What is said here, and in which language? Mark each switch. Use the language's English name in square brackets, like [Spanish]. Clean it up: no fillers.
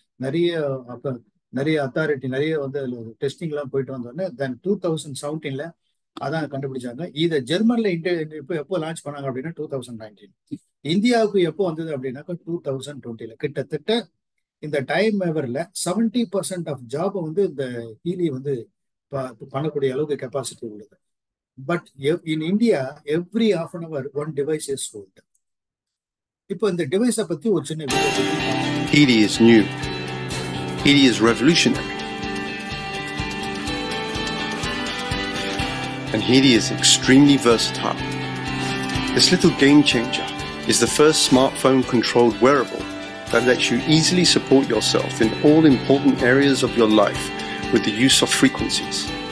[Tamil] நிறைய அத்தாரிட்டி நிறைய வந்து டெஸ்டிங் எல்லாம் போயிட்டு வந்தோடனே தென் 2017 அதான் கண்டுபிடிச்சாங்க. இதை ஜெர்மன்ல எப்போ லான்ச் பண்ணாங்க அப்படின்னா 2019. இந்தியாவுக்கு எப்போ வந்தது அப்படின்னாக்கா 2020. கிட்டத்தட்ட இந்த டைம் வேவர்ல 70% ஆஃப் ஜாப் வந்து இந்த ஹீலி வந்து பண்ணக்கூடிய அளவுக்கு கெப்பாசிட்டி உள்ளது. [English] But in India every half an hour one device is sold. [Tamil] இப்போ இந்த டிவைஸை பத்தி ஒரு சின்ன video. [English] Healy is new. Healy is revolutionary. and Healy is extremely versatile. This little game changer is the first smartphone-controlled wearable that lets you easily support yourself in all important areas of your life with the use of frequencies.